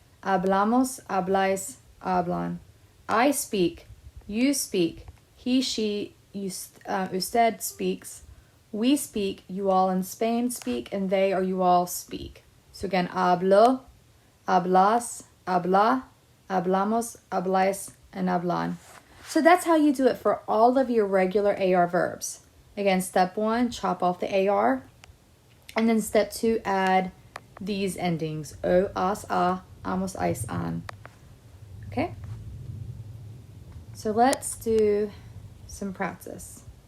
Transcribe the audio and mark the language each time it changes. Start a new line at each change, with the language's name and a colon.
Spanish: Hablamos, habláis, hablan.
English: I speak, you speak, he, she, usted speaks, we speak, you all in Spain speak, and they or you all speak. So again,
Spanish: hablo, hablas, habla, hablamos, habláis, and hablan.
English: So that's how you do it for all of your regular AR verbs. Again, step 1, chop off the AR. And then step 2, add these endings.
Spanish: O, as, a, amos, ais, an.
English: Okay? So let's do some practice.